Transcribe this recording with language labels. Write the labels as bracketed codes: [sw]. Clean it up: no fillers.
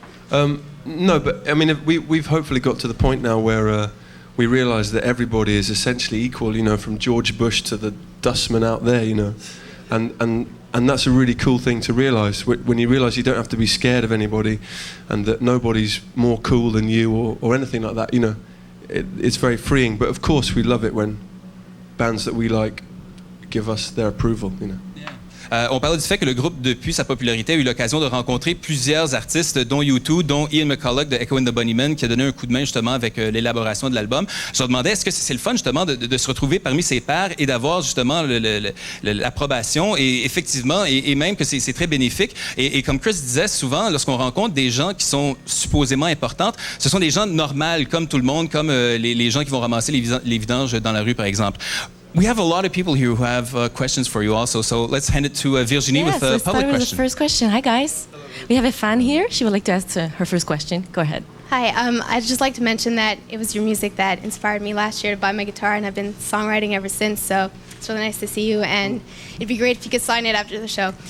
[en] No, but, I mean, we've hopefully got to the point now where we realise that everybody is essentially equal, from George Bush to the dustman out there, and that's a really cool thing to realise, when you realise you don't have to be scared of anybody and that nobody's more cool than you or anything like that, it's very freeing. But of course we love it when bands that we like give us their approval, [fr] On parlait du fait que le groupe, depuis sa popularité, a eu l'occasion de rencontrer plusieurs artistes, dont U2, dont Ian McCulloch de Echo and the Bunnymen, qui a donné un coup de main justement avec l'élaboration de l'album. Je me demandais, est-ce que c'est le fun justement de se retrouver parmi ses pairs et d'avoir justement l'approbation, et effectivement, et même que c'est très bénéfique. Et comme Chris disait, souvent, lorsqu'on rencontre des gens qui sont supposément importantes, ce sont des gens normaux, comme tout le monde, comme les gens qui vont ramasser les vidanges dans la rue, par exemple. [en] We have a lot of people here who have questions for you also, so let's hand it to Virginie with a public question. Let's start with the first question. Hi, guys. We have a fan here. She would like to ask her first question. Go ahead. Hi, I'd just like to mention that it was your music that inspired me last year to buy my guitar, and I've been songwriting ever since, so it's really nice to see you, and it'd be great if you could sign it after the show.